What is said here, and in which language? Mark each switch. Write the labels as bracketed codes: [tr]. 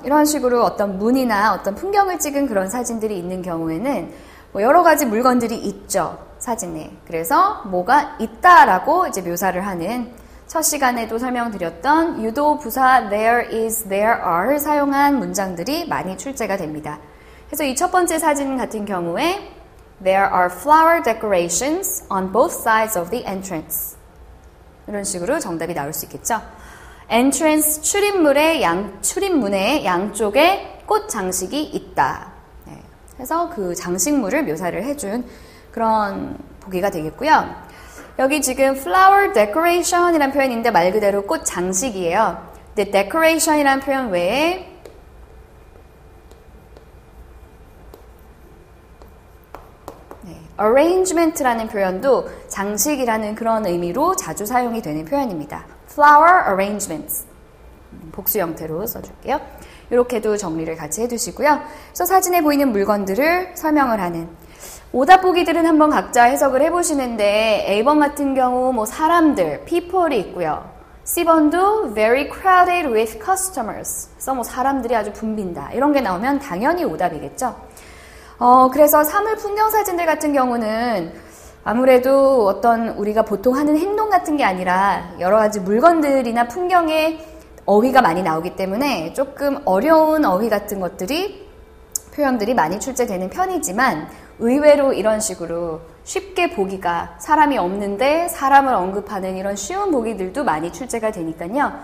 [ko] 이런 식으로 어떤 문이나 어떤 풍경을 찍은 그런 사진들이 있는 경우에는 여러 가지 물건들이 있죠, 사진에. 그래서 뭐가 있다라고 이제 묘사를 하는 첫 시간에도 설명드렸던 유도 부사 [en] there is, there are [ko] 를 사용한 문장들이 많이 출제가 됩니다. 그래서 이 첫 번째 사진 같은 경우에 [en] there are flower decorations on both sides of the entrance. [ko] 이런 식으로 정답이 나올 수 있겠죠. entrance 출입문의 양쪽에 꽃 장식이 있다. 네. 그래서 그 장식물을 묘사를 해준 그런 보기가 되겠고요. 여기 지금 flower decoration이라는 표현인데 말 그대로 꽃 장식이에요. 근데 decoration이라는 표현 외에 arrangement라는 표현도 장식이라는 그런 의미로 자주 사용이 되는 표현입니다. [en] flower arrangements. [ko] 복수 형태로 써줄게요. 이렇게도 정리를 같이 해두시고요. 그래서 사진에 보이는 물건들을 설명을 하는 오답 보기들은 한번 각자 해석을 해보시는데 A번 같은 경우 뭐 사람들, people이 있고요. [en] C번도 very crowded with customers. [ko] 그래서 뭐 사람들이 아주 붐빈다. 이런 게 나오면 당연히 오답이겠죠. 그래서 사물 풍경 사진들 같은 경우는 아무래도 어떤 우리가 보통 하는 행동 같은 게 아니라 여러 가지 물건들이나 풍경의 어휘가 많이 나오기 때문에 조금 어려운 어휘 같은 것들이 표현들이 많이 출제되는 편이지만 의외로 이런 식으로 쉽게 보기가 사람이 없는데 사람을 언급하는 이런 쉬운 보기들도 많이 출제가 되니까요.